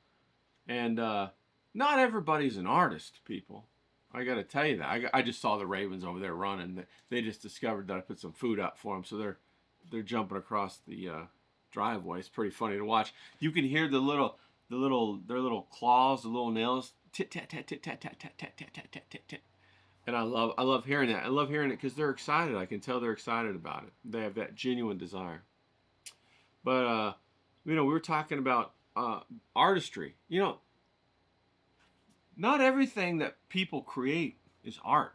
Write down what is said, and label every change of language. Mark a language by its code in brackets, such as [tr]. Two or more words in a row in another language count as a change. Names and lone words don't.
[en] And not everybody's an artist, people. I got to tell you that. I just saw the Ravens over there running. They just discovered that I put some food out for them, so they're jumping across the driveway. It's pretty funny to watch. You can hear their little claws, the little nails, tit tat tat tit tat tat tat tat tat tat tat tat tat. And I love hearing that. I love hearing it because they're excited. I can tell they're excited about it. They have that genuine desire. But you know, we were talking about artistry. You know, not everything that people create is art.